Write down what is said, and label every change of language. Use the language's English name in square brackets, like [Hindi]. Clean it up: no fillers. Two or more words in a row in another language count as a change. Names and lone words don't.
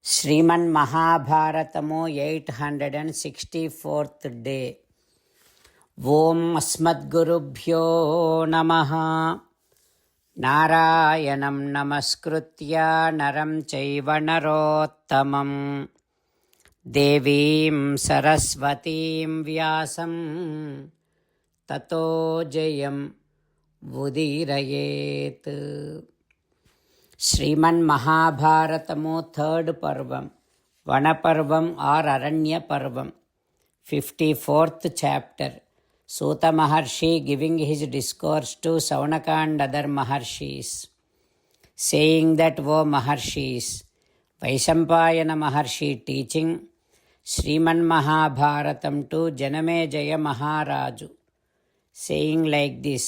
[English] Sriman Mahabharatamu 864th day. [Sanskrit] ಓಂ ಅಸ್ಮದ್ಗುರುಭ್ಯೋ ನಮಃ. ನಾರಾಯಣಂ ನಮಸ್ಕೃತ್ಯ ನರಂ ಚೈವ ನರೋತ್ತಮಂ ದೇವೀಂ ಸರಸ್ವತೀಂ ವ್ಯಾಸಂ ತತೋ ಜಯಂ ಉದೀರಯೇತ್. [English] Sriman Mahabharatamu third parvam, vanaparvam or aranya parvam, 54th chapter. Suta Maharshi giving his discourse to Saunaka and other Maharshis, saying that, O Maharshis, Vaishampayana Maharshi teaching Sriman Mahabharatam to Janamejaya Maharaju, saying like this,